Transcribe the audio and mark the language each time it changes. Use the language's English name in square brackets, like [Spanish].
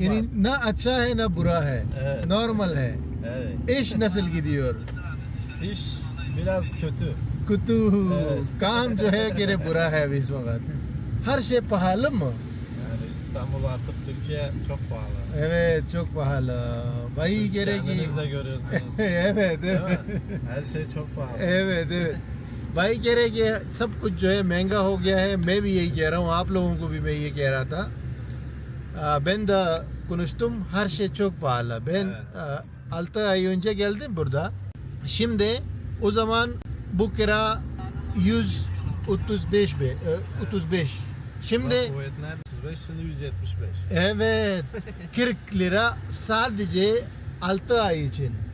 [Hindi] Yani na अच्छा है na बुरा है. [Turkish] Evet. [Hindi] Normal है. [Turkish] Evet. İş nasıl gidiyor? İş biraz kötü. Kötü. Evet. [Hindi] काम जो है कि बुरा है अभी इस वक्त. [Turkish] Her şey pahalı mı? Yani İstanbul artık Türkiye çok pahalı. Evet çok pahalı. Vay Siz gereği. kendiniz de görüyorsunuz. evet Değil evet. mi? Her şey çok pahalı. evet. [Hindi] भाई कह रहे कि सब कुछ जो है महंगा हो गया है मैं भी यही कह रहा हूँ आप लोगों को भी मैं ये कह रहा था ben de konuştum her şey çok pahalı ben [Turkish] Evet. 6 ay önce geldim burada şimdi o zaman bu kira 135 35 şimdi Bak, kuvvetler 35 şimdi 175. evet 40 lira sadece 6 ay için